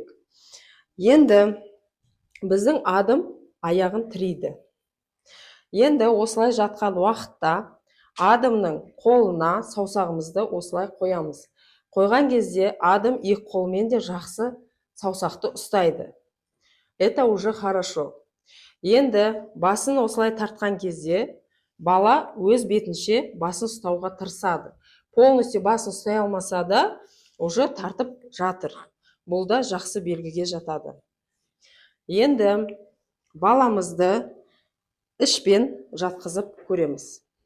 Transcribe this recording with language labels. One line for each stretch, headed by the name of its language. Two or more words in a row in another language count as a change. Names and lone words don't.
Kazakh: Енді біздің Адам аяғын тірейді. Енді осылай жатқан уақытта Адамның қолына саусағымызды осылай қоямыз. Қойған кезде Адам екі қолмен де жақсы саусақты ұстайды.
Russian: Это уже хорошо.
Kazakh: Енді басын осылай тартқан кезде бала өз бетінше басын ұстауға тырысады. Полностью басын ұстай алмаса да, уже тартып жатыр. Бұл да жақсы белгіге жатады. Енді баламызды ішпен жатқызып көреміз.